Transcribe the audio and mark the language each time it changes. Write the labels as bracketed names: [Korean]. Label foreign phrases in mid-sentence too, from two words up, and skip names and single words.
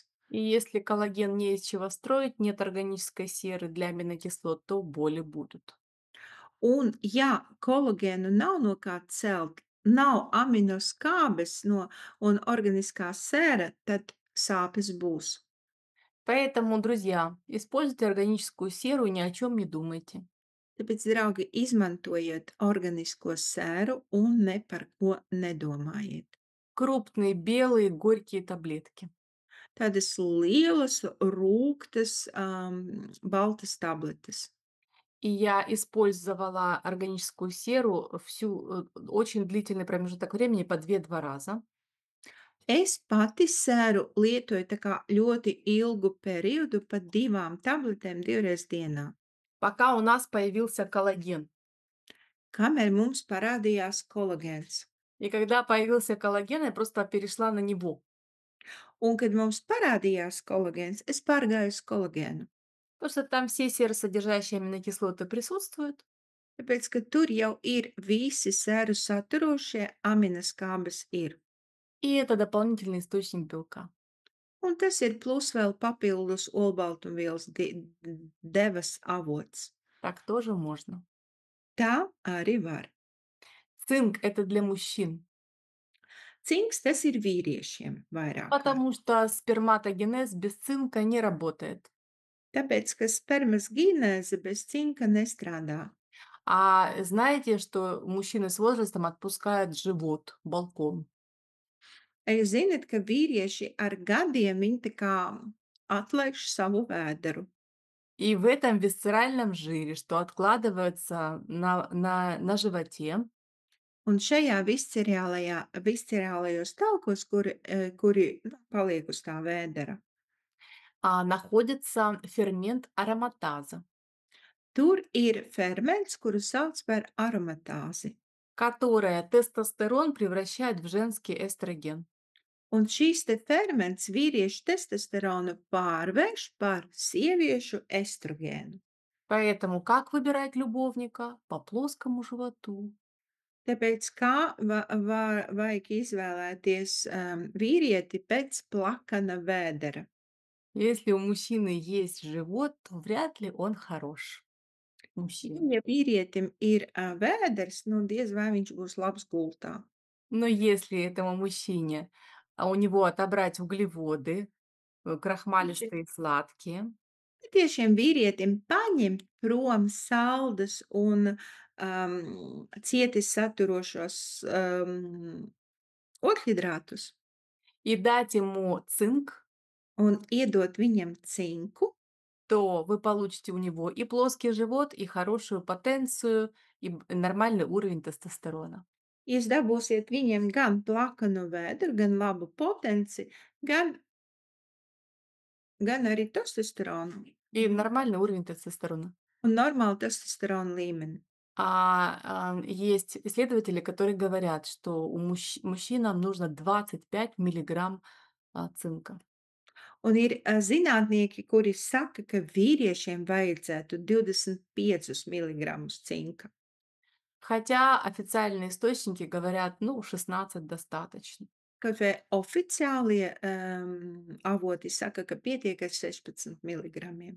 [Russian] И если коллаген не из чего строить, нет органической серы для аминокислот, то боли будут. [Latvian] Un, ja kolagēnu nav no kā celt, nav aminoskābes un organiskā sēra, tad sāpes būs. [Russian] Поэтому, друзья, используйте органическую серу и ни о чем не думайте. [Latvian] Tāpēc, draugi, izmantojiet organisko sēru un ne par ko nedomājiet. [Russian] Крупные белые горькие таблетки. [Latvian] Tādas lielas, rūgtas, baltas tabletes. [Russian] И я использовала органическую серу очень длительный промежуток времени, по 2-2 раза. [Latvian] Es pati sēru lietoju tā kā ļoti ilgu periodu, pat 2 tabletēm 2 dienā, [Russian] Пока у нас появился коллаген. [Latvian] kamēr mums parādījās kolagēns. [Russian] И когда появился коллаген, я просто перешла на него. [Latvian] Un, kad mums parādījās kolagēns, es pārgāju uz kolagēnu, [Russian] Потому что там все серосодержащие аминокислоты присутствуют. [Latvian] tāpēc, ka tur jau ir visi sēru saturošie aminoskābes ir. [Russian] И это дополнительный источник белка. [Latvian] Un tas ir plus vēl papildus olbaltumvielas devas avots. [Russian] Так тоже можно. [Latvian] Tā arī var. [Russian] Цинк– это для мужчин, [Latvian] Cinks tas ir vīriešiem vairāk kārt. [Russian] потому что сперматогенез без цинка не работает. [Latvian] Tāpēc, ka spermas ģinēze bez cinka nestrādā. [Russian] А знаете, что мужчины с возрастом отпускают живот, балкон? [Latvian] Jūs zinat, ka vīrieši ar gadiem viņi tā kā atlaiž savu vēderu. [Russian] И в этом viscerальном жире, что откладывается на животе, [Latvian] Un šajā viscerālajos talkos, kuri paliek uz tā vēdera, [Russian] находится фермент ароматаза, [Latvian] tur ir ferments, kuru sauc par aromatāzi, [Russian] которая тестостерон превращает в женский эстроген. [Latvian] Un šīs te ferments vīriešu testosteronu pārvērš par sieviešu estrogēnu. [Russian] Поэтому как выбирать любовника? По плоскому животу. [Latvian] Tāpēc kā vajag izvēlēties, vīrieti pēc plakana vēdera? [Russian] Если у мужчины есть живот, то вряд ли он хорош мужчина. [Latvian] Ja vīrietim ir, vēders, nu diez vai viņš būs labs gultā. [Russian] Но если этому мужчине, у него отобрать углеводы, крахмалистые, сладкие, [Latvian] Ja šiem vīrietim paņemt prom saldus un, cieti saturošos, ogļhidrātus [Russian] и дать ему цинк, [Latvian] un iedot viņam cinku, [Russian] то вы получите у него и плоский живот, и хорошую потенцию, и нормальный уровень тестостерона. [Latvian] jūs dabūsiet viņiem gan plakanu vēdru, gan labu potenci, gan arī testosteronu [Russian] И нормальный уровень тестостерона. [Latvian] un normālu testosteronu līmeni. [Russian] Есть исследователи, которые говорят, что мужчинам нужно 25 миллиграмм цинка. [Latvian] Un ir, zinātnieki, kuri saka, ka vīriešiem vajadzētu 25 miligramus cinka. [Russian] Хотя официальные источники говорят, ну, 16 достаточно. [Latvian] Kaut vai oficiālie, avoti saka, ka pietiek ar 16 miligramiem.